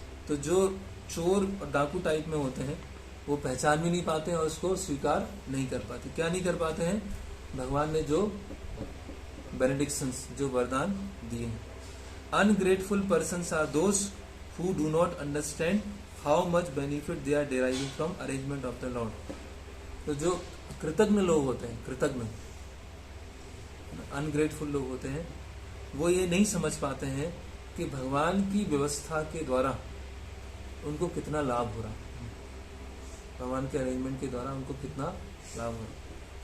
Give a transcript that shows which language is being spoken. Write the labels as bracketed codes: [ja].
[hi] तो जो चोर और डाकू टाइप में होते हैं वो पहचान भी नहीं पाते हैं और उसको स्वीकार नहीं कर पाते। क्या नहीं कर पाते हैं, भगवान ने जो बेनेडिक्शंस, जो वरदान दिए हैं। [en] Ungrateful persons are those who do not understand how much benefit they are deriving from arrangement of the Lord. [hi] तो जो कृतज्ञ लोग होते हैं, कृतज्ञ, अनग्रेटफुल लोग होते हैं, वो ये नहीं समझ पाते हैं कि भगवान की व्यवस्था के द्वारा उनको कितना लाभ हो रहा, भगवान के अरेंजमेंट के द्वारा उनको कितना लाभ हो रहा।